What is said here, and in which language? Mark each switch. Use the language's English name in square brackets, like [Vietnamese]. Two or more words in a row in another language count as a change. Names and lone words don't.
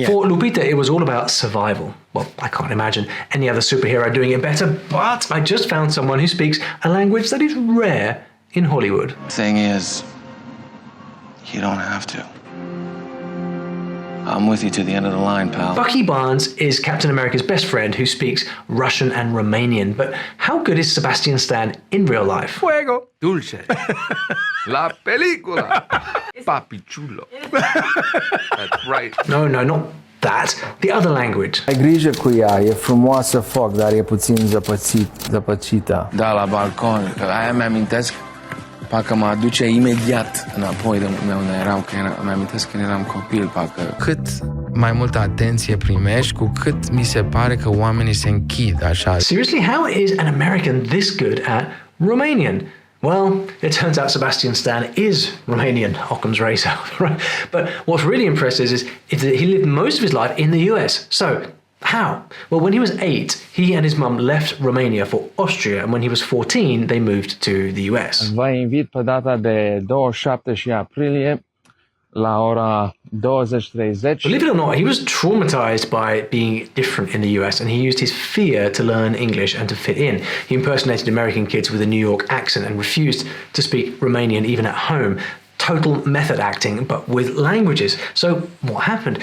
[English] For Lupita, it was all about survival. Well, I can't imagine any other superhero doing it better, but I just found someone who speaks a language that is rare in Hollywood. Thing is, you don't have to. I'm with you to the end of the line, pal. Bucky Barnes is Captain America's best friend who speaks Russian and Romanian, but how good is Sebastian Stan in real life? [Spanish] Fuego. Dulce. La película. Papi chulo. [English] That's right. No, not that. The other language. [Romanian] Ai grijă cu ea, e frumoasă foc, dar e puțin zăpăcită. Da, la balcon. Aia mi-amintesc, parcă mă aduce imediat înapoi de unde eram, că mi-amintesc când eram copil, parcă. Cât mai multă atenție primești, cu cât mi se pare că oamenii se închid așa. [English] Seriously, how is an American this good at Romanian? Well, it turns out Sebastian Stan is Romanian, Occam's razor, right? But what's really impressive is that he lived most of his life in the US. So, how? Well, when he was 8, he and his mum left Romania for Austria, and when he was 14, they moved to the US. [Romanian] Vă invit pe data de 27 aprilie la ora 20:30. [English] Believe it or not, he was traumatized by being different in the US, and he used his fear to learn English and to fit in. He impersonated American kids with a New York accent and refused to speak Romanian even at home. Total method acting, but with languages. So what happened?